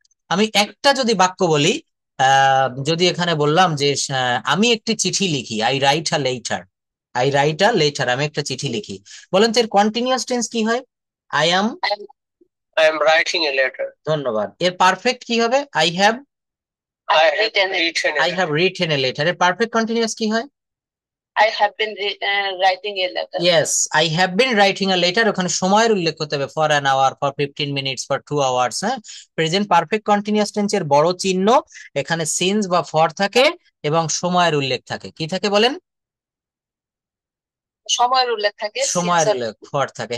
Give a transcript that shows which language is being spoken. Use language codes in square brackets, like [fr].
[bn] আমি একটা যদি বাক্য বলি, যদি এখানে বললাম যে আমি একটি চিঠি লিখি, [en] I write a letter, [bn] আমি একটা চিঠি লিখি, বলেন তো এর কন্টিনিউয়াস টেন্স কি হয়? [en] I am. I am writing a letter. [bn] ধন্যবাদ। এর পারফেক্ট কি হবে? [en] I have written a I have letter. Written a letter. [bn] এর পারফেক্ট কন্টিনিউয়াস কি হয়? [en] I have been writing a letter. Yes, I have been writing a letter. [bn] ওখানে সময়ের উল্লেখ করতে হবে, [en] For an hour, for 15 minutes, for 2 hours. [bn] হ্যাঁ, present perfect continuous টেন্সের বড় চিহ্ন এখানে সিন্স বা ফর থাকে এবং সময়ের উল্লেখ থাকে। কি থাকে বলেন? সময়ের উল্লেখ থাকে, সময়ের [en] since [bn] উল্লেখ ফর থাকে।